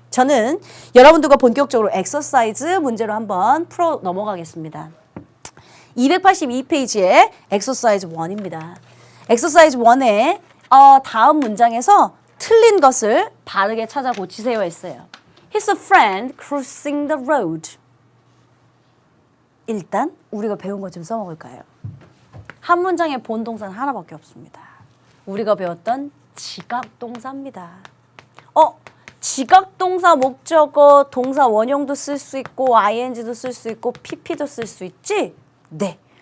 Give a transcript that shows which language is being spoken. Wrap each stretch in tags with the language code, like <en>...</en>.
<ko>저는 여러분들과 본격적으로 엑서사이즈 문제로 한번 풀어 넘어가겠습니다. 282페이지에 엑서사이즈 1입니다. 엑서사이즈 1에 다음 문장에서 틀린 것을 바르게 찾아 고치세요 했어요.</ko> <en>He's a friend crossing the road.</en> <ko>일단 우리가 배운 것 좀 써먹을까요? 한 문장의 본동사는 하나밖에 없습니다. 우리가 배웠던 지각동사입니다. 지각동사 목적어 동사 원형도 쓸 수 있고 ing도 쓸 수 있고 pp도 쓸 수 있지? 네.</ko>